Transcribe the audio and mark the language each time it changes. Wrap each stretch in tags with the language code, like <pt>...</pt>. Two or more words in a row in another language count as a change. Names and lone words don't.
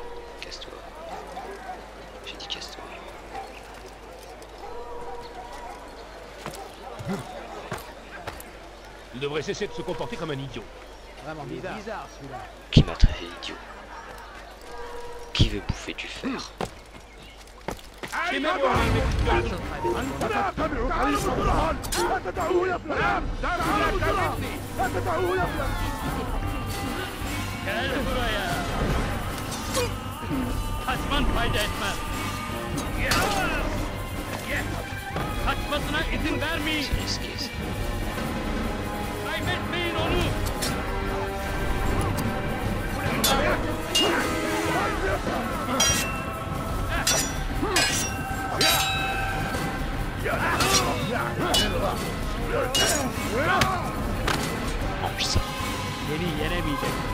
<fr>Casse-toi. J'ai dit casse-toi. Il devrait cesser de se comporter comme un idiot. Vraiment bizarre celui-là. Qui m'a traité d'idiot? Qui veut bouffer du fer?</fr> <tr>Kaçman fayda etmez. Kaçmasına izin vermeyin.</tr> <fr>C'est risqué ça.</fr> <tr>Kaybetmeyin onu.</tr> <fr>Mange ça.</fr> <tr>Beni yenemeyecek.</tr>